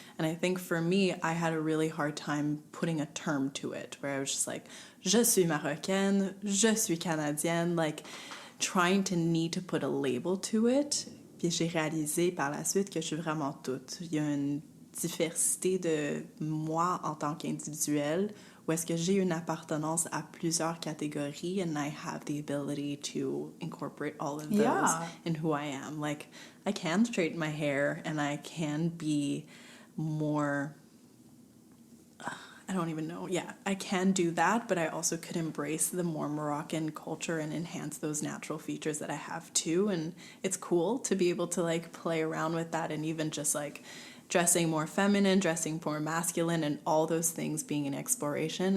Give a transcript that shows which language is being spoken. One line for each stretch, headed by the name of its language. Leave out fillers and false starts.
English: And I think for me, I had a really hard time putting a term to it where I was just like,
French: je suis marocaine, je suis canadienne,
English: like, trying to need to put a label to it.
French: Puis j'ai réalisé par la suite que je suis vraiment toute. Il y a une diversité de moi en tant qu'individuel où est-ce que j'ai une appartenance à plusieurs catégories
English: and I have the ability to incorporate all of those in who I am. Like, I can straighten my hair and I can be more... I don't even know. Yeah, I can do that, but I also could embrace the more Moroccan culture and enhance those natural features that I have too. And it's cool to be able to like play around with that and even just like dressing more feminine, dressing more masculine, and all those things being an exploration.